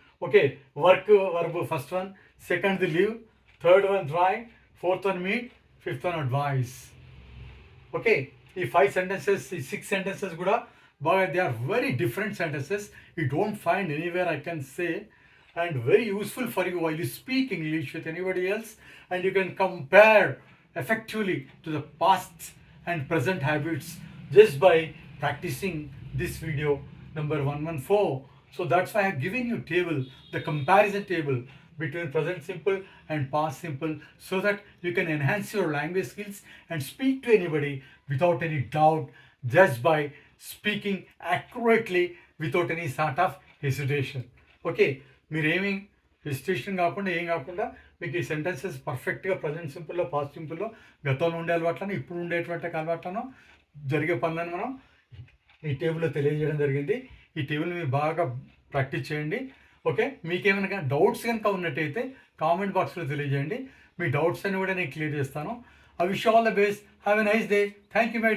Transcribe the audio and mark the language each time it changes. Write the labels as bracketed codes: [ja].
[en] Okay, work verb first one, సెకండ్ది live, third one drawing, fourth one meet, fifth one advice. Okay, ఈ 5 sentences, ఈ 6 sentences [te] కూడా బాగా [en] They are very different sentences. You don't find anywhere I can say and very useful for you while you speak English with anybody else, and you can compare effectively to the past and present habits just by practicing this video number 114. So that's why I have given you table, the comparison table between present simple and past simple, so that you can enhance your language skills and speak to anybody without any doubt, just by speaking accurately without any sort of hesitation. [te] Okay, మీరేమి hesitation కాకుండా ఏం కాకుండా మీకు ఈ sentences పర్ఫెక్ట్గా present సింపుల్లో, past సింపుల్లో, గతంలో ఉండే అలవాట్లను, ఇప్పుడు ఉండేటువంటి అలవాట్లను, జరిగే పనులను మనం ఈ టేబుల్లో తెలియజేయడం జరిగింది. ఈ టేబుల్ని మీరు బాగా ప్రాక్టీస్ చేయండి. ఓకే, మీకేమైనా డౌట్స్ కనుక ఉన్నట్టయితే కామెంట్ బాక్స్లో తెలియజేయండి. మీ డౌట్స్ అని కూడా నేను క్లియర్ చేస్తాను. [en] I wish all the best. Have a nice day. Thank you my